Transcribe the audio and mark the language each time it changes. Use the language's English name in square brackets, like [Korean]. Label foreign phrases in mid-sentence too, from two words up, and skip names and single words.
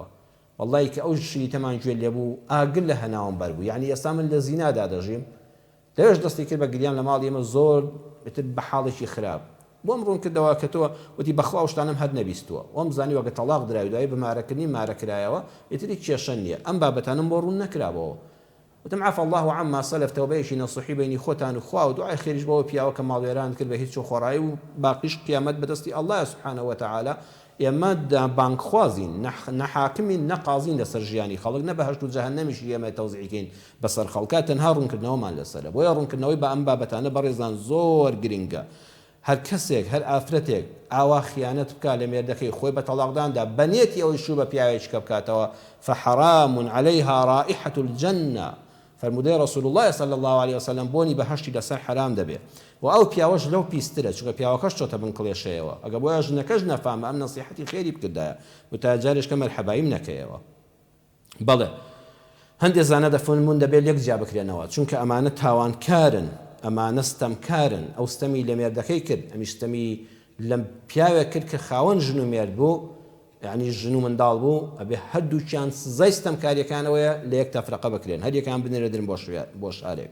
[Central Kurdish] وەڵڵی کە ئەو شریتەمان گوێ لێبوو ئاگر لە هەناوم بەربوو، یعنی ئێستا من لە زینادا دەژیم، لەوێش دەستی کرد بە گریان لە ماڵی ئێمە زۆر بە حاڵێکی خراپ. بۆم ڕوون کردەوە کە تۆ وتی بەخوا شتانم هەر نەبیستووە، ئەم زانی وەگە تەلاق دراوی دوای بمارەکردنی مارەکرایەوە ئیتری کێشە نییە، ئەم بابەتانم بۆ ڕوون نەکرابەوە. [Arabic] وتم عفا الله عما سلف، [Central Kurdish] تەوبەیەکی نەسوحی بینی خۆتان و خوا و دوعای خێریش بەوە پیاوە کە ماڵوێران کرد بە هیچ خۆڕایی و باقیش قیامەت بەدەستی [Arabic] الله سبحانه وتعالى. [Central Kurdish] ئێمە بانکخوازین، نەحاکمین نەقازین لەسەر ژیانی خەڵک، نە بە هەشت و جەهەنەمیش ئێمە تەوزیعکەین بەسەر خەڵکات، تەنها ڕوونکردنەوەمان لەسەرە. بۆیە ڕوونکردنەوەی بە ئەم بابەتانە بەڕێزان زۆر گرنگە. هەر کەسێک هەر ئافرەتێک ئاوا خیانەت بکە لە مێردەکەی خۆی بە تەلاقداندا بەنێتی ئەوەی شوو بە پیاوێکە بکاتەوە، [Arabic] فحرام عليها رائحة الجنة، [Central Kurdish] فرمودەی [Arabic] رسول الله صلی الله عليه وسلم [Central Kurdish] بۆنی بەهەشتی لەسەر حرام دەبێت و ئەو پیاوەش لەو پیسترە چونکە پیاوەکەش چۆتە بن کڵێشەیەوە ئەگە بۆیە ژنەکەش نەفامە ئەم نەسیحەتی خێری بکردایە وتاجارێشکە مەرحەباییم نەکەیەوە. بەڵێ هەندێک زانە دەفەرمون دەبێت یەک جیا بکرێنەوە چونکە ئەمانە تاوانکارن، ئەمانە ستەمکارن، ئەو ستەمی لە مێردەکەی کرد، ئەمیش ستەمی لە پیاوێک کرد کە خاوەن ژن و مێرد بوو، یعنی ژن و منداڵ بوو، ئەبێ هەردووچیان سزای ستەمکاریەکانەوەیە لە یەک تەفرەقە بکرێن، هەر یەکیان بنێرەدرن بۆ شارێک.